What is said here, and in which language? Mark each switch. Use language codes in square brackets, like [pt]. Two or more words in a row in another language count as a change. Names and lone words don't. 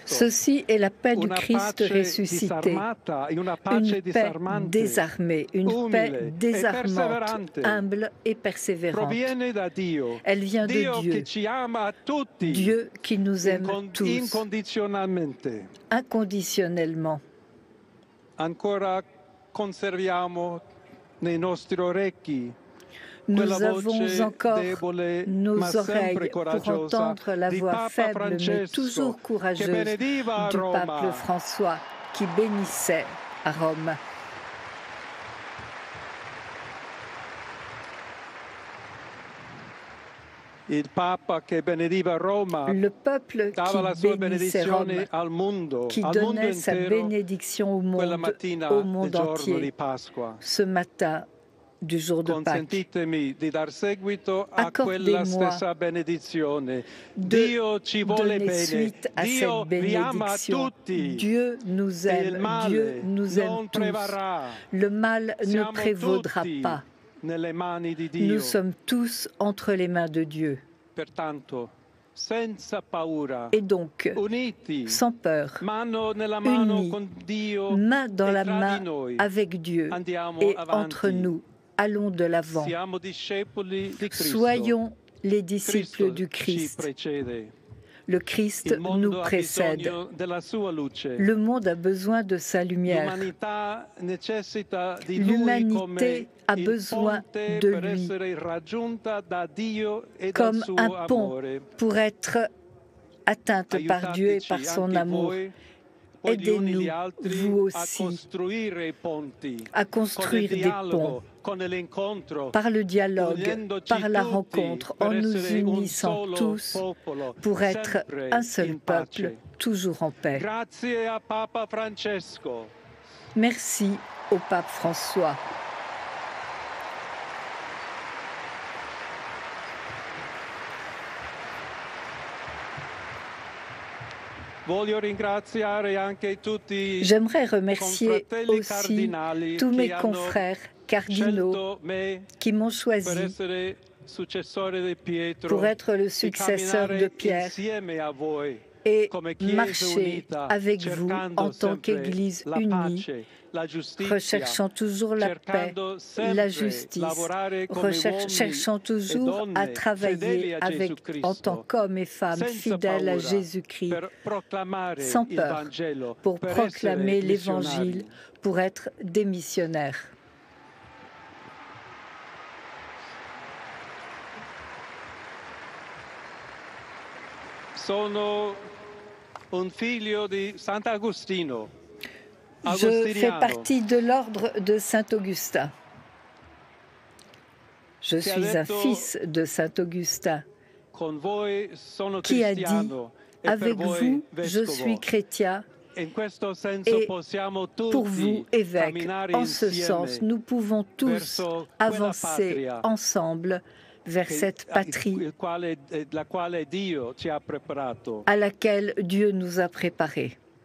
[fr] Ceci est la paix du [it] Una [fr] Christ [it] pace [fr] ressuscité. [it] disarmata e una pace [fr] Une paix [it] disarmante. [fr] désarmée, une [it] umile [fr] paix [it] e [fr] désarmante, [it] perseverante. [fr] humble et persévérante. [it] Proviene da Dio. [fr] Elle vient de [it] Dio [fr] Dieu. [it] che ci ama a tutti. [fr] Dieu qui nous aime tous, [it] Incondizionalmente. [fr] inconditionnellement. [it] Ancora conserviamo nei nostri orecchi [fr] Nous [it] quella [fr] avons [it] voce [fr] encore [it] debole, [fr] nos [it] ma sempre [fr] oreilles pour [it] coraggiosa [fr] entendre la [it] di [fr] voix [it] Papa [fr] faible mais [it] Francesco, [fr] toujours [it] che [fr] courageuse [it] benediva [fr] du [it] Roma. [fr] pape François qui bénissait à Rome. [it] Il Papa che benediva Roma [fr] Le peuple [it] dava la [fr] qui [it] sua [fr] bénissait [it] benedizione [fr] Rome, [it] al mondo, [fr] qui [it] al mondo [fr] donnait sa [it] intero, [fr] bénédiction [it] quella mattina [fr] au [it] del [fr] monde [it] giorno [fr] entier, [it] di Pasqua. [fr] ce matin du jour de Pâques. [it] Consentitemi di dar seguito a quella [fr] Accordez-moi [it] stessa benedizione. [fr] de [it] Dio ci vuole [fr] donner [it] bene. [fr] suite à [it] Dio [fr] cette [it] vi ama a [fr] bénédiction. [it] tutti. [fr] Dieu nous [it] E il [fr] aime, [it] male [fr] Dieu nous [it] non [fr] aime tous. [it] prevarrà. [fr] Le mal ne [it] Siamo [fr] prévaudra [it] tutti [fr] pas. [it] nelle mani di Dio. [fr] Nous sommes tous entre les mains de Dieu. [it] Pertanto, senza paura, [fr] Et donc, [it] uniti, [fr] sans peur, [it] mano nella mano [fr] unis, [it] con Dio [fr] main dans [it] e [fr] la [it] tra [fr] main [it] di noi, [fr] avec Dieu [it] andiamo [fr] et [it] avanti. [fr] entre nous, allons de l'avant. [it] Siamo discepoli di Cristo. [fr] Soyons les disciples [it] Cristo [fr] du [it] ci [fr] Christ. [it] precede. [fr] Le Christ [it] Il mondo [fr] nous [it] ha [fr] précède. [it] bisogno della sua luce. [fr] Le monde a besoin de sa lumière. [it] L'umanità necessita di lui come [fr] L'humanité a [it] il [fr] besoin [it] ponte [fr] de [it] per [fr] lui [it] essere raggiunta da Dio e dal [fr] comme [it] suo [fr] un pont [it] amore. [fr] pour être atteinte par Dieu et par [it] Aiutateci [fr] son [it] anche [fr] amour. [it] voi, poi gli uni [fr] Aidez-nous, [it] gli altri, [fr] vous [it] a [fr] aussi, [it] costruire i ponti, [fr] à [it] con il [fr] construire des [it] dialogo, [fr] ponts [it] con l'incontro, [fr] par le dialogue, [it] uniendoci [fr] par la [it] tutti [fr] rencontre, [it] per [fr] en nous [it] essere un [fr] unissant [it] solo [fr] tous [it] popolo, [fr] pour être [it] sempre [fr] un seul [it] in pace. [fr] peuple, toujours en paix. [it] Grazie a Papa Francesco. [fr] Merci au pape François. [it] Voglio ringraziare anche tutti [fr] J'aimerais remercier [it] confratelli [fr] aussi [it] cardinali [fr] tous [it] che [fr] mes [it] hanno [fr] confrères cardinaux [it] scelto me [fr] qui m'ont [it] per [fr] choisi [it] essere successore di Pietro [fr] pour être le [it] e [fr] successeur [it] camminare [fr] de Pierre [it] insieme a voi [fr] et et marcher avec vous en tant qu'Église unie, recherchant toujours la paix, la justice, cherchant toujours à travailler en tant qu'hommes et femmes fidèles à Jésus-Christ, sans peur, pour proclamer l'Évangile, pour être des missionnaires. [it] Sono un figlio di Sant'Agostino. [fr] Je fais partie de l'ordre de Saint-Augustin. Je suis un fils de Saint-Augustin qui a dit « Avec vous, je suis chrétien ». Et pour vous, évêque, en ce sens, nous pouvons tous avancer ensemble vers cette patrie à laquelle Dieu nous a préparés.